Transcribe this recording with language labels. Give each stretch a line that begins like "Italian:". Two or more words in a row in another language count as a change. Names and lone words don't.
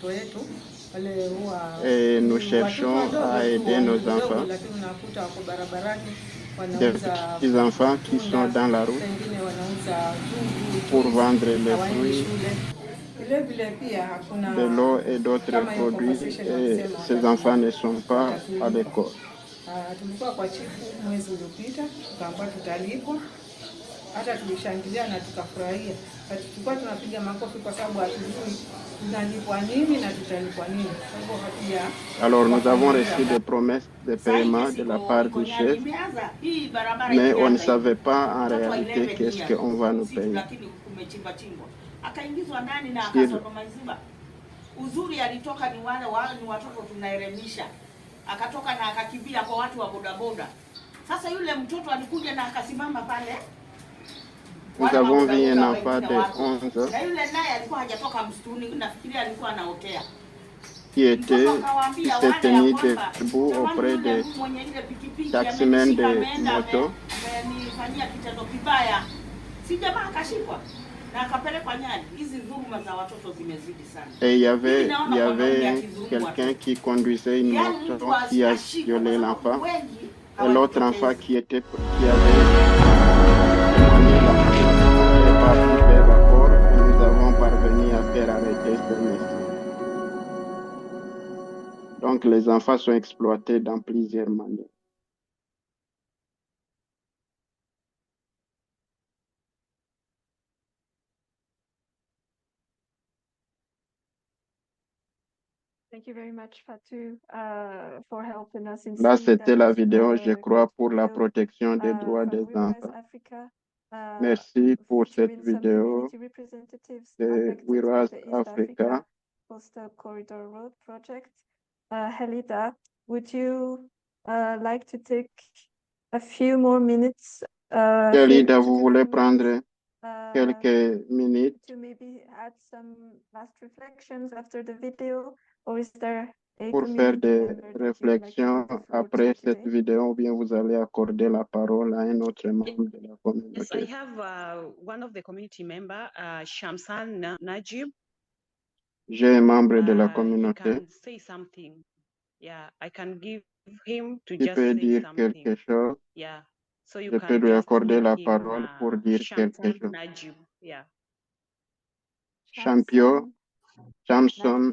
French: Et nous cherchons à aider nos enfants, des petits enfants qui sont dans la route, pour vendre les fruits, de l'eau et d'autres produits, et ces enfants ne sont pas à l'école.
Swahili: Tulikuwa kwa chifu mwezi uliopita, tukaambiwa tutalipwa, hata tulishangilia na tukafurahia. Tulikuwa tunapiga makofi kwa sababu hatujui tunalipwa nini na tutalipwa nini. Kwa hivyo hatuja.
French: Alors nous avons reçu des promesses de paiement de la part du chef, mais on ne savait pas en réalité qu'est-ce qu'on va nous payer.
Swahili: Akaingizwa ndani na akasoma maziba. Uzuri alitoka ni watoto tunaelimisha. Akatoka na akakimbia kwa watu wa bodaboda. Sasa yule mtoto alikuja na akasimama pale.
French: Nous avons vu un enfant de 11 ans
Swahili: na yule naye alikuwa hajatoka msituni, nafikiria alikuwa anaotea.
French: qui s'est tenu debout auprès des taximens de moto.
Swahili: Amenifanyia kitendo kibaya. Si jamaa akashikwa na akapelekwa Nyali. Hizi dhuluma za watoto zimezidi sana.
French: Et il y avait quelqu'un qui conduisait une moto qui a violé l'enfant. Et l'autre enfant qui avait témoigné la est parti vers la porte et nous avons parvenu à faire arrêter ce monsieur. Donc les enfants sont exploités dans plusieurs manières.
English: Thank you very much, Fatou, for helping us in
French: Là,
English: seeing
French: c'était
English: that,
French: la vidéo, je crois, pour la protection des droits des
English: from We Rise
French: enfants.
English: Africa,
French: Merci pour cette
English: featuring some
French: vidéo
English: community representatives
French: de
English: affected
French: We
English: by
French: Rise
English: the East
French: Africa.
English: Africa Coastal Corridor Road project. Helida, would you like to take a few more minutes?
French: Helida, vous voulez prendre quelques minutes
English: to maybe add some last reflections after the video, or is there a
French: pour faire
English: community
French: des
English: member that you would like to
French: réflexions
English: give the floor
French: après
English: to
French: cette
English: today?
French: vidéo, ou bien vous allez accorder la parole à un autre membre de la
English: Yes, I
French: communauté.
English: have one of the community member, Shamsan Najib.
French: J'ai un membre de la
English: He
French: communauté
English: can say something. Yeah, I can give him to
French: qui
English: just
French: peut
English: say
French: dire
English: something.
French: quelque chose.
English: Yeah, so you
French: Je peux
English: can
French: lui
English: just
French: accorder
English: call
French: la
English: him
French: parole pour dire quelque
English: Shamsan
French: chose.
English: Najib. Yeah.
French: Champion, Samson